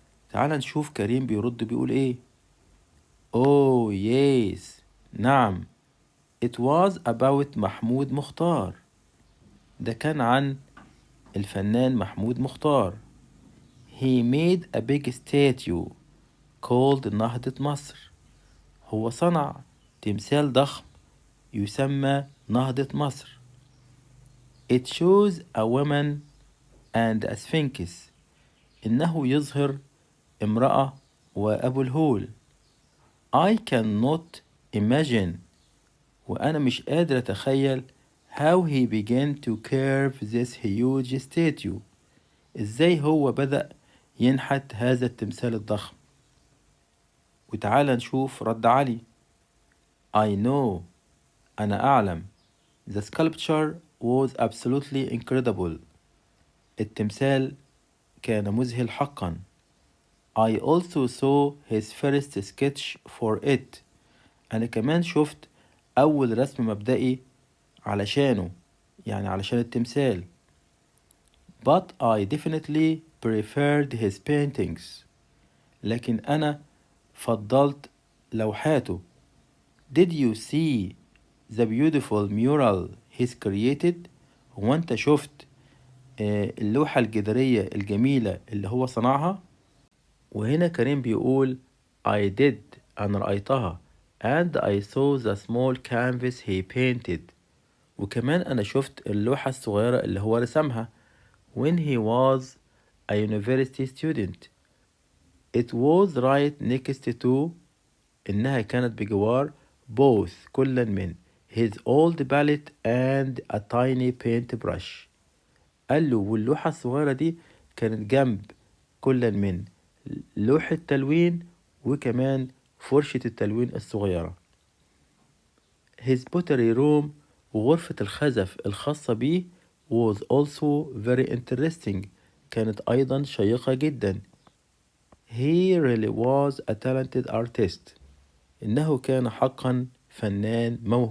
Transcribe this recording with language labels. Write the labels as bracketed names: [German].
[Arabic] تعال نشوف كريم بيرد بيقول ايه. [English] Oh yes، [Arabic] نعم. [English] It was about Mahmoud Mukhtar. [Arabic] ده كان عن الفنان محمود مختار. [English] He made a big statue called نهضة مصر. [Arabic] هو صنع تمثال ضخم يسمى نهضة مصر. [English] It shows a woman and a sphinx. [Arabic] إنه يظهر امرأة وأبو الهول. [English] I cannot imagine. [Arabic] وأنا مش قادر أتخيل [English] how he began to carve this huge statue. [Arabic] إزاي هو بدأ ينحت هذا التمثال الضخم. وتعالى نشوف رد علي. [English] I know، [Arabic] أنا أعلم. [English] The sculpture was absolutely incredible. [Arabic] التمثال كان مذهل حقا. [English] I also saw his first sketch for it. [Arabic] أنا كمان شفت أول رسم مبدئي علشانه، يعني علشان التمثال. [English] But I definitely preferred his paintings. [Arabic] لكن أنا فضلت لوحاته. [English] Did you see the beautiful mural he's created؟ [Arabic] هو أنت شفت اللوحة الجدارية الجميلة اللي هو صنعها؟ وهنا كريم بيقول [English] I did، [Arabic] أنا رأيتها. [English] and I saw the small canvas he painted. [Arabic] وكمان أنا شفت اللوحة الصغيرة اللي هو رسمها [English] when he was a university student. It was right next to [Arabic] إنها كانت بجوار [English] both [Arabic] كل من [English] his old palette and a tiny paintbrush. [Arabic] قال له واللوحة الصغيرة دي كانت جنب كل من لوحة تلوين وكمان فرشة التلوين الصغيرة. [English] His pottery room [Arabic] وغرفة الخزف الخاصة بيه [English] was also very interesting. [Arabic] كانت أيضا شيقة جدا. [English] He really was a talented artist. [Arabic] إنه كان حقا فنان موهوب.